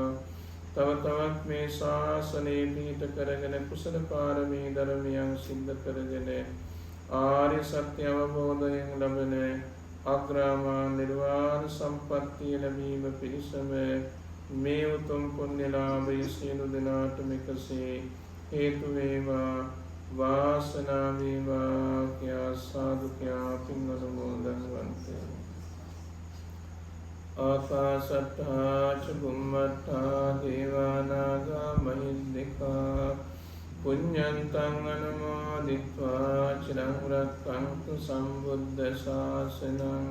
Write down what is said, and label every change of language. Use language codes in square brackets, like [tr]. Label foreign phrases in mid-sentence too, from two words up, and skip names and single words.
[si] තව තවත් මේ ශාසනය පිහිට කරගෙන කුසල පාරමී ධර්මයන් සිද්ධ කරගෙන ආර්ය සත්‍ය අවබෝධයෙන් ලබන අග්‍රාමා නිර්වාණ සම්පත්තිය ලැබීම පිණිසම මේ උතුම් පුණ්‍ය ලාභය සියලු දෙනාටම එකසේ හේතු වේවා වාසනාව වේවා කියා සාදු කියා පින් අනුමෝදන් වන්තේ. [pi] ආකාශට්ටා ච බුම්මට්ටා දේවා නාග මහිද්దికා පුඤ්ඤන්තං අනුමෝදිत्वा චිරං රක්ඛන්තු සම්බුද්ධ ශාසනං.